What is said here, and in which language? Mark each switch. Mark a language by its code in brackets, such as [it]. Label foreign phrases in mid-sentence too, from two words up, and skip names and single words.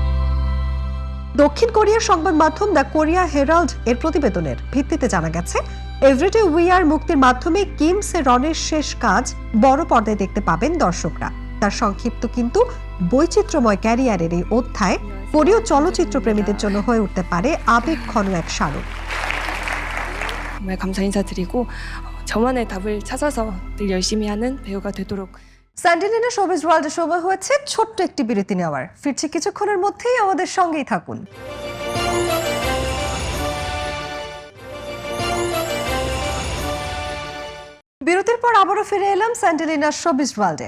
[bn] দক্ষিণ কোরিয়ার সংবাদ মাধ্যম দ্য কোরিয়া হেরাল্ড এর প্রতিবেদনের ভিত্তিতে জানা গেছে, এভরিডে উই আর মুক্তির মাধ্যমে কিম সে রনের শেষ কাজ বড় পর্দায় দেখতে পাবেন দর্শকরা। তার সংক্ষিপ্ত কিন্তু বৈচিত্র্যময় ক্যারিয়ারের এই অধ্যায় কোরীয় চলচ্চিত্র প্রেমীদের জন্য হয়ে উঠতে পারে আবেগঘন এক স্মারক। [ko] 정말 감사 인사드리고 저만의 답을 찾아서 늘 열심히 하는 배우가 되도록 [bn] স্যান্ডেলিনা শোবিজ ওয়ার্ল্ডের সময় হয়েছে ছোট্ট একটি বিরতি নেওয়ার। ফিরছি কিছুক্ষণের মধ্যেই, আমাদের সঙ্গেই থাকুন। বিরতির পর আবারও ফিরে এলাম স্যান্ডেলিনা শোবিজ ওয়ার্ল্ডে।